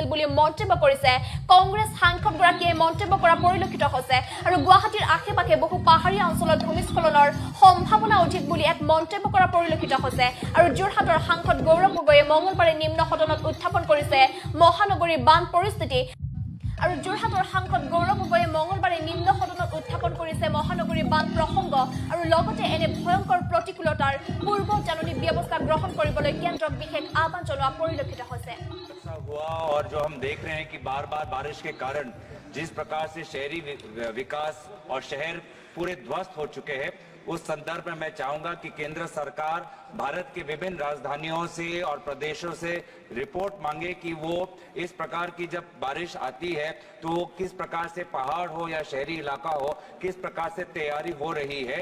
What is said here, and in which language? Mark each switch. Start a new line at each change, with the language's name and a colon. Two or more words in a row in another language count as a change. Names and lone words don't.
Assamese: বুলি মন্তব্য কৰিছে কংগ্ৰেছ সাংসদগৰাকীয়ে মন্তব্য কৰা পৰিলক্ষিত হৈছে আৰু গুৱাহাটীৰ আশে-পাশে বহু পাহাৰীয়া অঞ্চলত ভূমিস্খলনৰ সম্ভাৱনা অধিক বুলি এক মন্তব্য কৰা পৰিলক্ষিত হৈছে আৰু যোৰহাটৰ সাংসদ গৌৰৱ গগৈয়ে মঙলবাৰে নিম্ন সদনত উত্থাপন কৰিছে মহানগৰীৰ বান পৰিস্থিতি আৰু যোৰহাটৰ সাংসদ গৌৰৱ গগৈয়ে মঙলবাৰে নিম্ন সদনত উত্থাপন কৰিছে মহানগৰীৰ বান প্ৰসংগ আৰু লগতে এনে ভয়ংকৰ প্ৰতিকূলতাৰ পূৰ্ব জাননী ব্যৱস্থা গ্ৰহণ কৰিবলৈ কেন্দ্ৰক বিশেষ আহ্বান জনোৱা পৰিলক্ষিত হৈছে
Hindi: हुआ और जो हम देख रहे हैं कि बार बार बारिश के कारण जिस प्रकार से शहरी विकास और शहर पूरे ध्वस्त हो चुके हैं उस संदर्भ में मैं चाहूंगा कि केंद्र सरकार भारत के विभिन्न राजधानियों से और प्रदेशों से रिपोर्ट मांगे कि वो इस प्रकार की जब बारिश आती है तो किस प्रकार से पहाड़ हो या शहरी इलाका हो किस प्रकार से तैयारी हो रही है।